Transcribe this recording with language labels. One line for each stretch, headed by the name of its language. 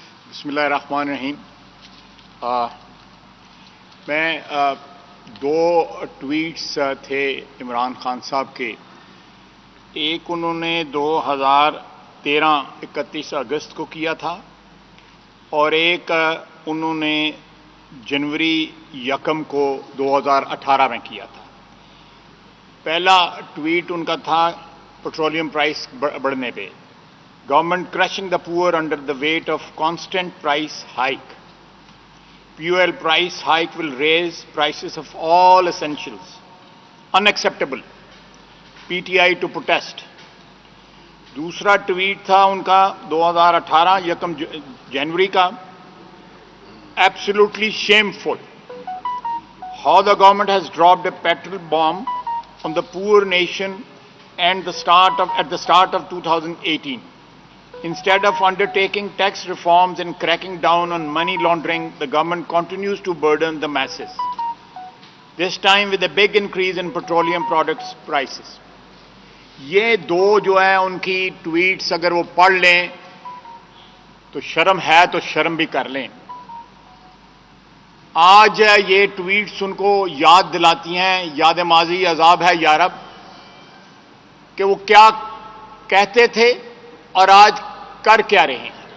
Urdu: بسم اللہ الرحمن الرحیم۔ میں دو ٹویٹس تھے عمران خان صاحب کے، ایک انہوں نے 2013 31 اگست کو کیا تھا، اور ایک انہوں نے جنوری 1 کو 2018 میں کیا تھا۔ پہلا ٹویٹ ان کا تھا پیٹرولیم پرائس بڑھنے پہ، government
English: crushing the poor under the weight of constant price hike. Fuel price hike will raise prices of all essentials. Unacceptable. PTI to protest.
Urdu: دوسرا ٹویٹ تھا ان کا 2018 1 جنوری کا،
English: Absolutely shameful. How the government has dropped a petrol bomb on the poor nation at the start of 2018. Instead of undertaking tax reforms and cracking down on money laundering, the government continues to burden the masses, this time with a big increase in petroleum products prices.
Urdu: یہ دو جو ہے ان کی tweets اگر وہ پڑھ لیں تو شرم ہے تو شرم بھی کر لیں۔ آج یہ ٹویٹس ان کو یاد دلاتی ہیں، یاد ماضی عذاب ہے یارب، کہ وہ کیا کہتے تھے اور آج کر کیا رہے ہیں۔